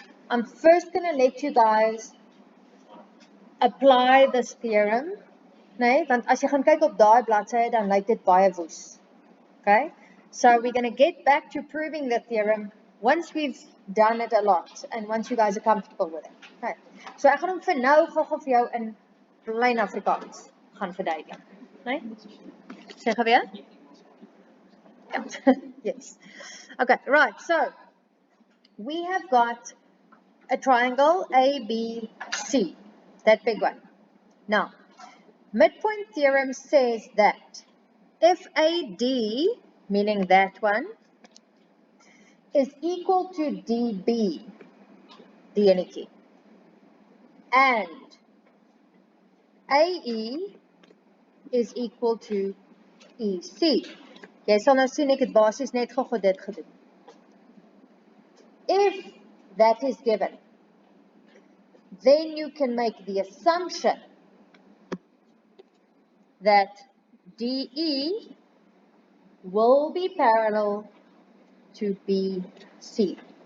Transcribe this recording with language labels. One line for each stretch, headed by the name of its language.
English: I'm first going to let you guys apply this theorem, nee,
Afrikaans: want as jy gaan kyk op daai bladsy, dan lyk dit baie woes.
English: Okay, so we're going to get back to proving the theorem once we've done it a lot and once you guys are comfortable with it. Okay.
Afrikaans: So ek gaan hom vir nou gou vir jou in plain Afrikaans gaan verduidelik. Nee? Sê gou weer? Ja. Yes. Okay, right.
English: So we have got a triangle ABC, that big one. Now, midpoint theorem says that if AD, meaning that one, is equal to DB,
Afrikaans: die enetjie,
English: and AE is equal to EC.
Afrikaans: Jy sal nou sien ek het basies net gou dit gedoen.
English: If that is given, then you can make the assumption that DE will be parallel to BC.